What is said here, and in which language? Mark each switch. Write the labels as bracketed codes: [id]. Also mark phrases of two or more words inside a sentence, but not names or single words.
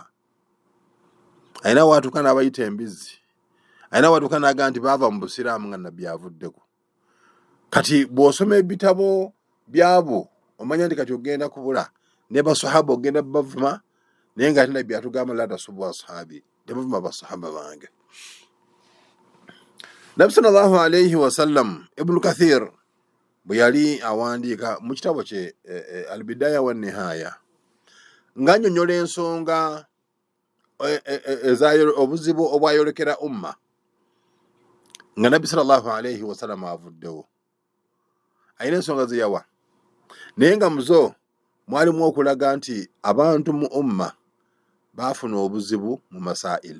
[lg] Ayina watuuka n'abayita embizi, ayina watuuka n'agamba nti baava mu busiraamu nga nabbi avuddeko. kati bw'osoma ebitabo byabo omanya nti kati ogenda kubula ne basahaba ogenda bavuma, naye nga ate nabbi atugamba [ar] لا تسبوا أصحابي, [lg] tebavuma basahaba bange. Nabbi [ar] صلى الله عليه وسلم, [lg] Ibn Kathir bwe yali awandiika mu kitabo kye Al-Bidaya wa Nihaya, ng'annyonnyola ensonga obuzibu obwayolekera umma nga Nabbi [ar] صلى الله عليه وسلم [lg] avuddewo, ayina ensonga ze yawa, naye nga muzo mwalimu okulaga nti abantu mu umma baafuna obuzibu mu masail.